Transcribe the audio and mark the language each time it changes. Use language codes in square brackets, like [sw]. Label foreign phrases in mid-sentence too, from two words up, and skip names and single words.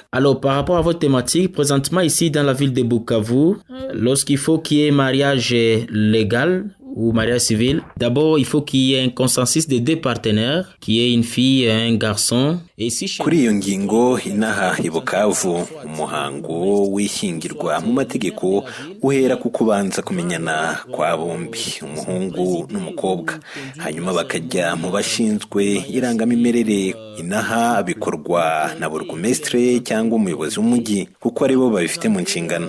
[fr] Alors par rapport à votre thématique, présentement ici dans la ville de Bukavu, lorsqu'il faut qu'il y ait mariage légal ou mariage civil, d'abord il faut qu'il y ait un consensus des deux partenaires, qu'il y ait une fille et un garçon. Et si [rw] kuri iyo ngingo inaha i Bukavu, umuhango w'ishyingirwa mu mategeko uhera ku kubanza kumenyana kwa bombi, umuhungu n'umukobwa, hanyuma bakajya mu bashinzwe irangamimerere. Inaha bikorwa na burugumestre cyangwa umuyobozi w'umujyi, kuko aribo babifite mu nshingano.